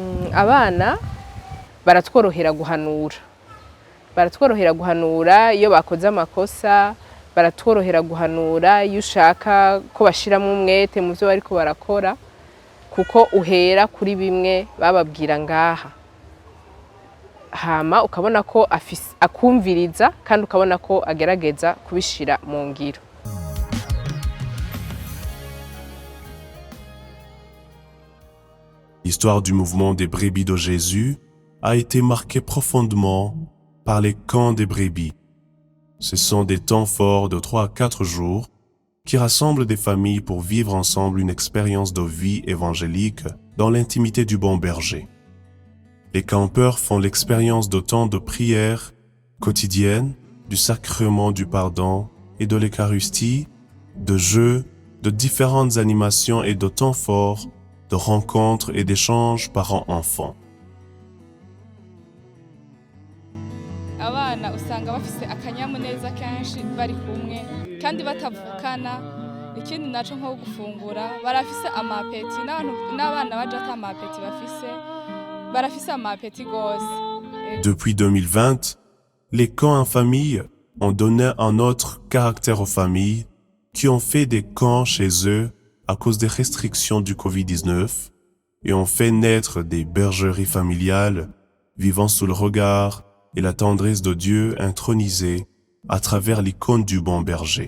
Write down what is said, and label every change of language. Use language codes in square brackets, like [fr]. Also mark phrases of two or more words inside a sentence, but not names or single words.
[rn] Abana baratworohera guhanura iyo bakoze amakosa, baratworohera guhanura iyo ushaka ko bashiramo umwete mu byo bariko barakora kuko uhera kuri bimwe bababwira ngaha hama ukabona ko akumviriza kandi ukabona ko agerageza kubishira mu ngiro. [fr] L'histoire du mouvement des brebis de Jésus a été marquée profondément par les camps des brebis. Ce sont des temps forts de 3 à 4 jours qui rassemblent des familles pour vivre ensemble une expérience de vie évangélique dans l'intimité du bon berger. Les campeurs font l'expérience de temps de prière quotidienne, du sacrement du pardon et de l'Eucharistie, de jeux, de différentes animations et de temps forts, de rencontres et d'échanges parents-enfants. [rn] Abana usanga bafise akanyamuneza kenshi bari kumwe kandi batavukana. Ikindi naco nko gufungura barafise amapeti n'abana baje ata amapeti bafise barafise amapeti gose. [fr] Depuis 2020, les camps en famille ont donné un autre caractère aux familles qui ont fait des camps chez eux à cause des restrictions du Covid-19 et ont fait naître des bergeries familiales vivant sous le regard et la tendresse de Dieu intronisé à travers l'icône du bon berger.